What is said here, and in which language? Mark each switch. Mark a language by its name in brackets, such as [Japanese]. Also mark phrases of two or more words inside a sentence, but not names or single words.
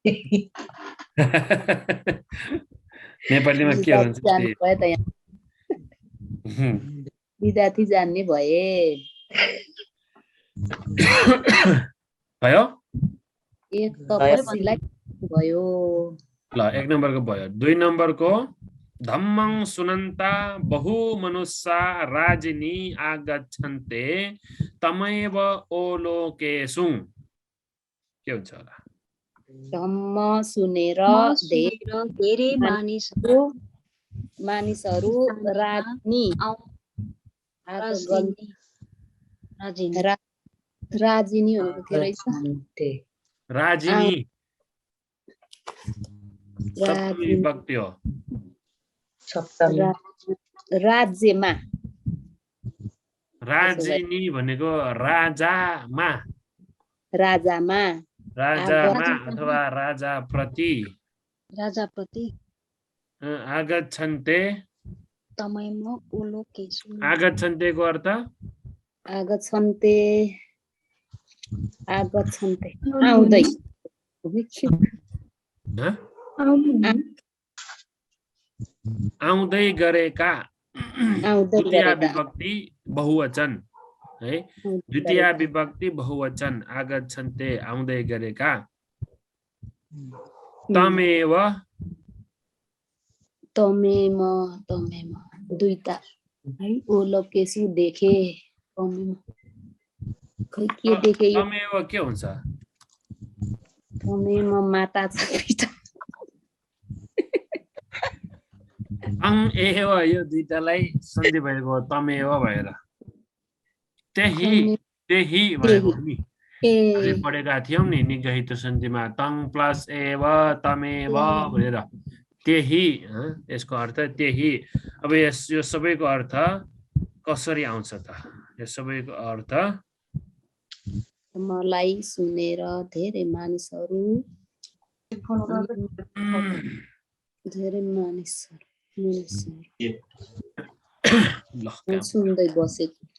[Nepali] नेपालीमा के हुन्छ? विद्यार्थी जान्ने भए भयो। एक तपस्वीलाई भयो। ल 1 नम्बरको भयो। [Pali] 2 नम्बरको धम्मं सुनन्ता बहु मनुष्या राजिनी आगच्छन्ते तमैव ओलोकेषु। [Nepali] के हुन्छ होला? धम्म सुनेर धेरै मानिसहरू मानिसहरू राजनी राजिनी भनेको के रहेछ राजिनी सप्तमी विभक्ति हो सप्तमी राज्यमा राजिनी भनेको राजामा राजामा अथवा राजाप्रति आगच्छन्ते आगच्छन्तेको अर्थ आगच्छन्ते आउँदै आउँदै गरेका द्वितीय विभक्ति बहुवचन है द्वितीय विभक्ति बहुवचन आगच्छन्ते आउँदै गरेका तमेव दुईटा है ओलोकेसु देखे खै के देखे यो तमेव के हुन्छ तमेव माता छ अङ एव यो दुईटालाई सन्धि भएको तमेव भएर त्यही भएको नि हामी पढेका थियौं नि निगहित सन्धिमा [Pali] तङ प्लस एव [Nepali] तमेव भनेर त्यही यसको अर्थ त्यही अब यो सबैको अर्थ कसरी आउँछ त यो सबैको अर्थ मलाई सुनेर धेरै मानिसहरू सुन्दै बसेको